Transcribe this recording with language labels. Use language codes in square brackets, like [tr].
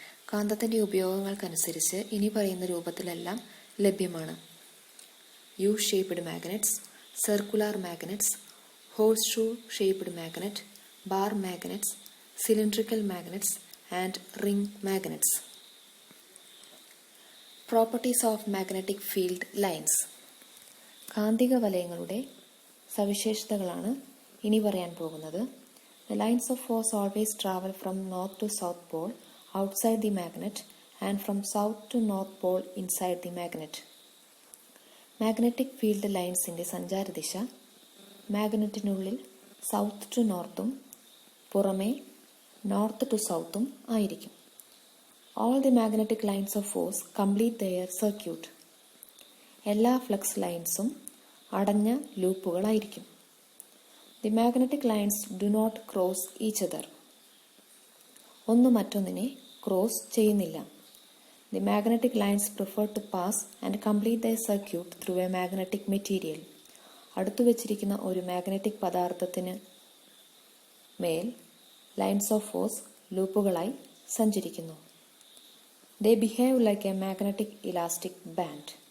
[ml] കാന്തത്തിൻ്റെ ഉപയോഗങ്ങൾക്കനുസരിച്ച് ഇനി പറയുന്ന രൂപത്തിലെല്ലാം ലഭ്യമാണ്: [en] U shaped magnets, circular magnets, horseshoe shaped magnet, bar magnets, cylindrical magnets and ring magnets. Properties of magnetic field lines. [ml] കാന്തിക വലയങ്ങളുടെ സവിശേഷതകളാണ് ഇനി പറയാൻ പോകുന്നത്. [en] The lines of force always travel from north to south pole outside the magnet and from south to north pole inside the magnet. [ml] Magnetic field ലൈൻസിൻ്റെ സഞ്ചാരദിശ മാഗ്നറ്റിനുള്ളിൽ south to നോർത്തും പുറമേ north to സൗത്തും ആയിരിക്കും. [en] All the magnetic lines of force complete their circuit. [ml] എല്ലാ flux ലൈൻസും അടഞ്ഞ ലൂപ്പുകളായിരിക്കും. [en] The magnetic lines do not cross each other. [ml] ഒന്ന് മറ്റൊന്നിനെ cross ചെയ്യുന്നില്ല. [en] The magnetic lines prefer to pass and complete their circuit through a magnetic material. [ml] അടുത്തു വച്ചിരിക്കുന്ന ഒരു magnetic പദാർത്ഥത്തിന് മേൽ lines of force ലൂപ്പുകളായി സഞ്ചരിക്കുന്നു. [en] They behave like a magnetic elastic band.